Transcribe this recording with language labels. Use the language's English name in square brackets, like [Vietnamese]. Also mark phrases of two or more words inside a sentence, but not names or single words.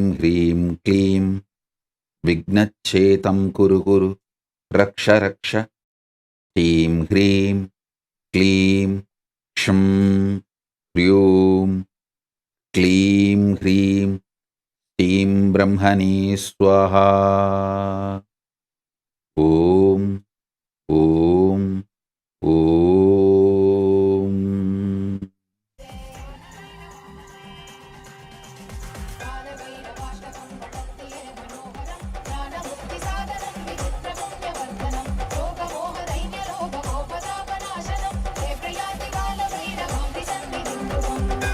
[Sanskrit] ह्रीं क्लीं विघ्नच्छेतं कुरु कुरु रक्ष रक्ष श्रीं ह्रीं क्लीं क्षं ह्रीं क्लीं ह्रीं श्रीं ब्रह्मणे स्वाहा ओं ओं ओं कालभैरवाष्टकं पठत्ये मनोहरं ज्ञानमुक्तिसाधनं विचित्रपुण्यवर्धनं शोकमोहदैन्यलोभगोपतापनाशनं हे प्रयाति कालभैरवादिसन्निधिं ध्रुवम्